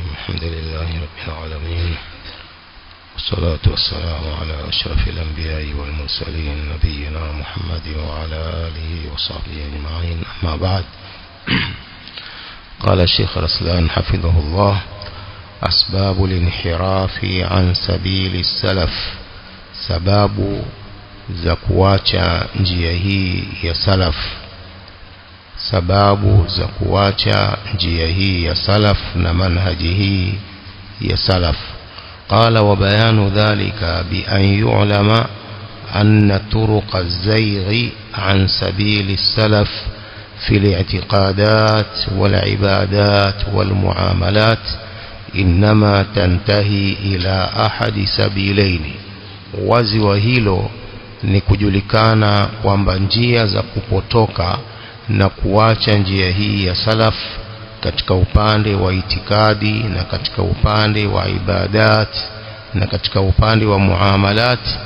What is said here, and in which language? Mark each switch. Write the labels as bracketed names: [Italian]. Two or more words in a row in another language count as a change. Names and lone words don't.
[Arabic] الحمد لله رب العالمين، والصلاة والسلام على أشرف الأنبياء والمرسلين نبينا محمد وعلى آله وصحبه أجمعين. أما بعد، قال الشيخ رسلان حفظه الله: أسباب الانحراف عن سبيل السلف، [Swahili] sababu za kuacha njia hii ya salaf, sababu za kuacha njia hii ya salaf na manhaji hii ya salaf. [Arabic] قال: وبيان ذلك بأن يعلم أن طرق الزيغ عن سبيل السلف في الاعتقادات والعبادات والمعاملات إنما تنتهي إلى أحد سبيلين. [Swahili] wazi wa hilo ni kujulikana kwamba njia za kupotoka na kuacha njia hii ya salaf katika upande wa itikadi na katika upande wa ibadat na katika upande wa muamalat,